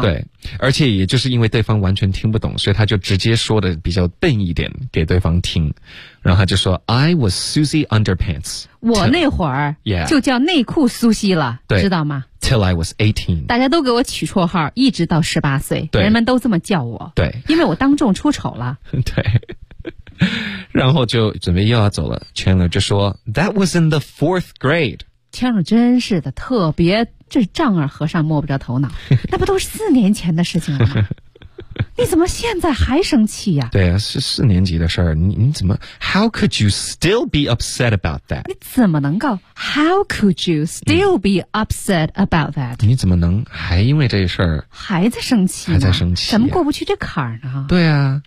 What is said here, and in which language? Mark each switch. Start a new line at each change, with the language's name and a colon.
Chinese: 对，而且也就是因为对方完全听不懂，所以他就直接说的比较笨一点给对方听，然后他就说
English: I was Susie Underpants,
Chinese: 我那会儿就叫内裤苏西了，对知道吗？
English: Till I was 18,
Chinese: 大家都给我取绰号，一直到18岁，对，人们都这么叫我。对，因为我当众出丑了。对，然后就准备又要走了。
English: Chandler 就说 ："That was in the fourth grade."
Chinese: Chandler 真是的，特别这丈二和尚摸不着头脑。那不都是四年前的事情了吗？你怎么现在还生气呀、啊？对啊，是四年级的事儿。你怎么
English: ？How could you still be upset about that？
Chinese: 你怎么能够
English: ？How could you still be upset about that？、
Chinese: 嗯、你怎么能还因为这事儿还在生气？还在生气、啊？怎么过不去这坎儿呢？对啊，